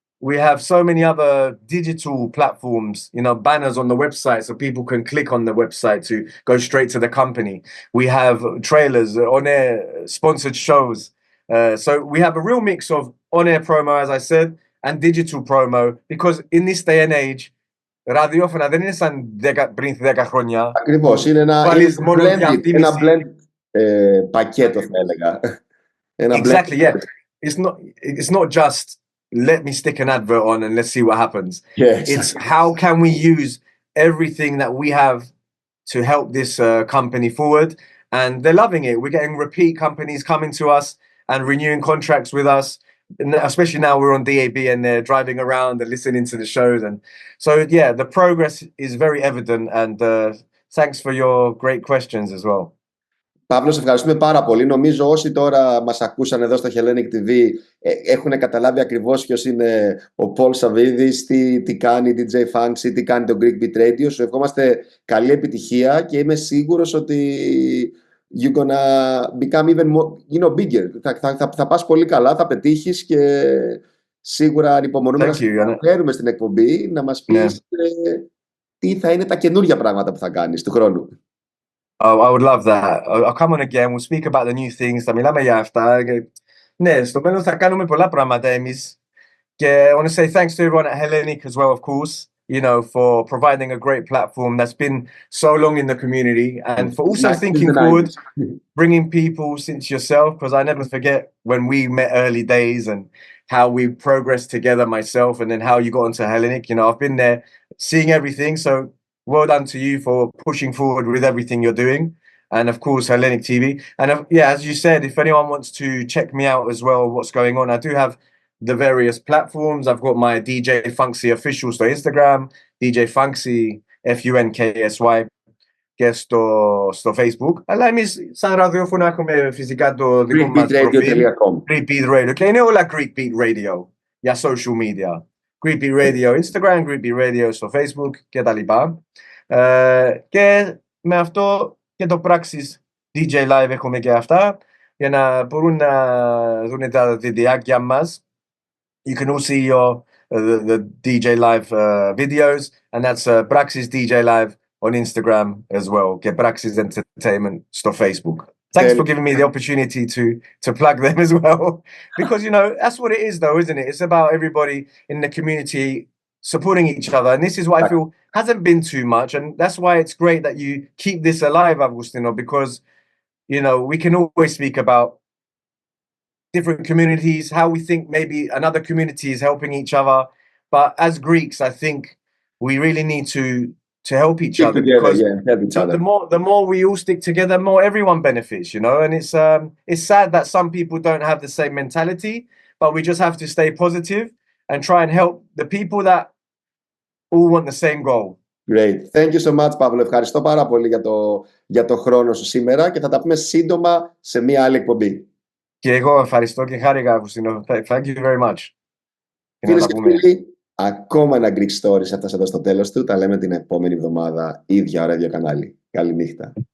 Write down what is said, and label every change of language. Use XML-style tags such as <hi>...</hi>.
<en>We have so many other digital platforms, you know, banners on the website so people can click on the website to go straight to the company. We have trailers, on-air sponsored shows. So we have a real mix of on-air promo, as I said, and digital promo, because in this day and age,</en> <el>ραδιόφωνα δεν είναι σαν πριν 10 χρόνια. Ακριβώς, είναι ένα blend πακέτο, θα έλεγα.</el> <en>Exactly, yeah. It's not just let me stick an advert on and let's see what happens. Yeah, exactly. It's how can we use everything that we have to help this company forward, and they're loving it. We're getting repeat companies coming to us and renewing contracts with us, and especially now we're on DAB and they're driving around and listening to the shows. And so yeah, the progress is very evident, and thanks for your great questions as well.</en> <el>Παύλο, σε ευχαριστούμε πάρα πολύ. Νομίζω όσοι τώρα μας ακούσαν εδώ στο HellenicTV έχουν καταλάβει ακριβώς ποιος είναι ο Πολ Σαββίδης, τι κάνει η DJ Funksy, τι κάνει το GreekBeat Radio. Σου ευχόμαστε καλή επιτυχία και είμαι σίγουρος ότι</el> <en>you're gonna become even more, you know, bigger.</en> <el>Θα πας πολύ καλά, θα πετύχεις και σίγουρα ανυπομονούμε να σε φέρουμε στην εκπομπή να μας πεις τι θα είναι τα καινούργια πράγματα που θα κάνεις του χρόνου.</el> <en>Oh, I would love that. I'll come on again. We'll speak about the new things.</en> <el>Θα μιλάμε για αυτά. Ναι, στο μέλλον θα κάνουμε πολλά πράγματα εμείς.</el> <en>Και I want to say thanks to everyone at Hellenic as well, of course, you know, for providing a great platform that's been so long in the community, and for also thinking forward, bringing people since yourself, because I never forget when we met early days and how we progressed together, myself, and then how you got onto Hellenic. You know, I've been there seeing everything, so well done to you for pushing forward with everything you're doing. And of course, HellenicTV. And yeah, as you said, if anyone wants to check me out as well, what's going on, I do have the various platforms. I've got my DJ Funksy official στο Instagram, DJ Funksy, Funksy, και στο Facebook.</en> <el>Αλλά εμείς σαν ραδιόφωνο έχουμε φυσικά το δικό μας προφίλ, GreekBeat Radio. Και είναι όλα GreekBeat Radio για social media. GreekBeat Radio Instagram, GreekBeat Radio στο Facebook και τα λοιπά. Και με αυτό και το πράξεις DJ Live έχουμε και αυτά για να μπορούν να δουν τα βιντεάκια μας.</el> <en>You can all see the DJ Live videos, and that's Praxis DJ Live on Instagram as well. Get Praxis Entertainment στο Facebook. Thanks for giving me the opportunity to plug them as well. Because, you know, that's what it is though, isn't it? It's about everybody in the community supporting each other. And this is what I feel hasn't been too much. And that's why it's great that you keep this alive, Augustino, because, you know, we can always speak about different communities, how we think maybe another community is helping each other. But as Greeks, I think we really need to help each Stick other, together, because help each other. the more we all stick together, more everyone benefits, you know. And it's sad that some people don't have the same mentality, but we just have to stay positive and try and help the people that all want the same goal. Great. Thank you so much, Παύλο.</en> <el>Ευχαριστώ πάρα πολύ για το χρόνο σου σήμερα και θα τα πούμε σύντομα σε μία άλλη εκπομπή. Και εγώ ευχαριστώ και χάρηκα, Αυγουστίνο.</el> <en>Thank you very much.</en> <el>Φίλες και φίλοι, ακόμα ένα Greek Stories έφτασε εδώ στο τέλος του. Τα λέμε την επόμενη εβδομάδα, ίδια ώρα, ίδιο κανάλι. Καληνύχτα.</el>